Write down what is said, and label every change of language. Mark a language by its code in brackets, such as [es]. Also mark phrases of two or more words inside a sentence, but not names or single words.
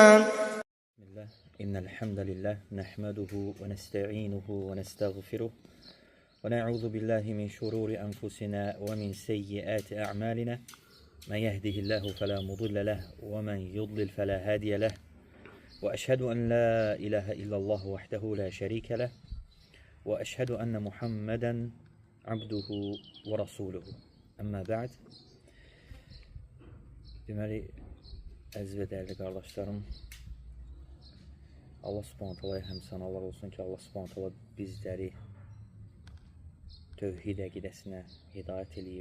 [ar] إن الحمد لله نحمده ونستعينه ونستغفره ونعوذ بالله من شرور أنفسنا ومن سيئات أعمالنا من يهده الله فلا مضل له ومن يضلل فلا هادي له وأشهد أن لا إله إلا الله وحده لا شريك له وأشهد أن محمدا عبده ورسوله. أما بعد. [az] Deməli, əziz və dəyərli qardaşlarım, [ar] الله سبحانه تعالى [az] həmd sənalar olsun ki, [ar] الله سبحانه تعالى [az] bizləri tövhid əqidəsinə hidayət eləyib.